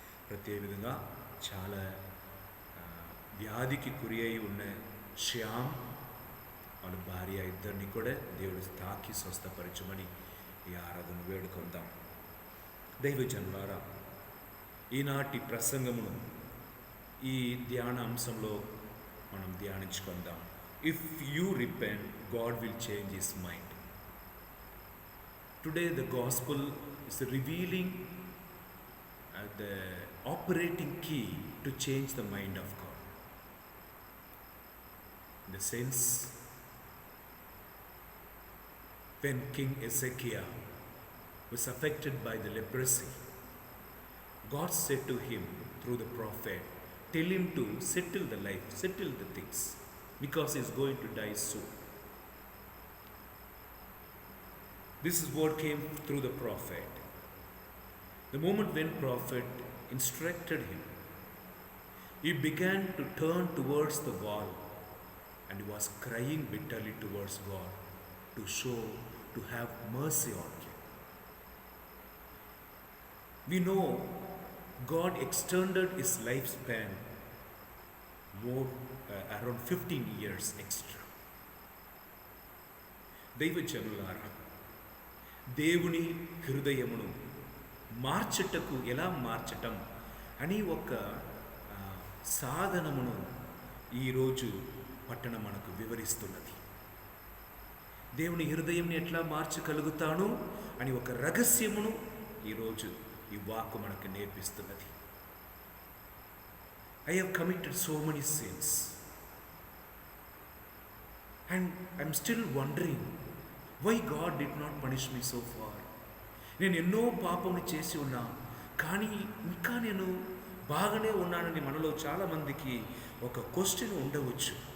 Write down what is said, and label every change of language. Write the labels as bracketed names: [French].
[Telugu] ప్రత్యేకంగా చాలా వ్యాధికి గురి అయి ఉన్న శ్యామ్ వాళ్ళ భార్య ఇద్దరిని కూడా దేవుడు తాకి స్వస్థపరచమని ఈ ఆరాధన వేడుకొందాం. దైవజనులారా, ఈనాటి ప్రసంగమును ఈ ధ్యాన అంశంలో మనం ధ్యానించుకుందాం. [English] If you repent, God will change his mind. Today the gospel is revealing the operating key to change the mind of God. In the sense, when King Ezekiel was affected by the leprosy, God said to him through the prophet, tell him to settle the life, settle the things, because he is going to die soon. This is what came through the prophet. The moment when prophet instructed him, he began to turn towards the wall and he was crying bitterly towards God to have mercy on him. We know God extended his lifespan more around 15 years extra. [Telugu] దైవజనులారా, దేవుని హృదయమును మార్చుటకు ఎలా మార్చటం అని ఒక సాధనమును ఈరోజు పట్టణం మనకు వివరిస్తున్నది. దేవుని హృదయంని ఎట్లా మార్చగలుగుతాను అని ఒక రహస్యమును ఈరోజు ఈ వాక్కు మనకు నేర్పిస్తున్నది. [English] I have committed so many sins and I'm still wondering why God did not punish me so far. [Telugu] నేను ఎన్నో పాపములు చేసి ఉన్నా, కానీ ఇంకా నేను బాగానే ఉన్నానని మనలో చాలామందికి ఒక క్వశ్చన్ ఉండవచ్చు.